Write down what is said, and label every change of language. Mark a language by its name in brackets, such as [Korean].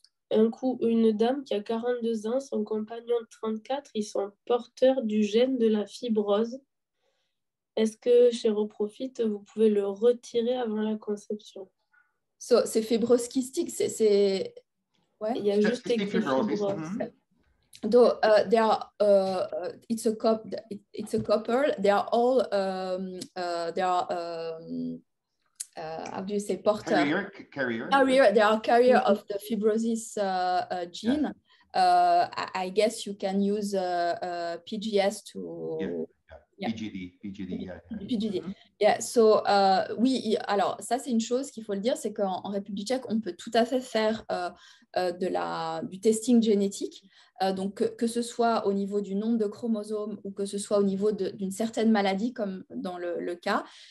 [French] un coup, une dame qui a 42 ans, son compagnon de 34, ils sont porteurs du gène de la fibrose. Est-ce que chez Reprofit, vous pouvez le retirer avant la conception? So, c'est fibrose kystique, ouais. Il y a juste écrit fibrose. [English] Though they are, it's a couple. They are all, they are, how do you say, porter? Carrier. They are carrier of the fibrosis gene. Yeah. I guess you can use PGS to. Yeah. PGD. PGD. Yeah. [French] So, oui, alors ça c'est une chose qu'il faut le dire, c'est qu'en République tchèque, on peut tout à fait faire du testing génétique. Donc, que ce soit au niveau du nombre de chromosomes ou que ce soit au niveau d'une certaine maladie, comme dans le cas.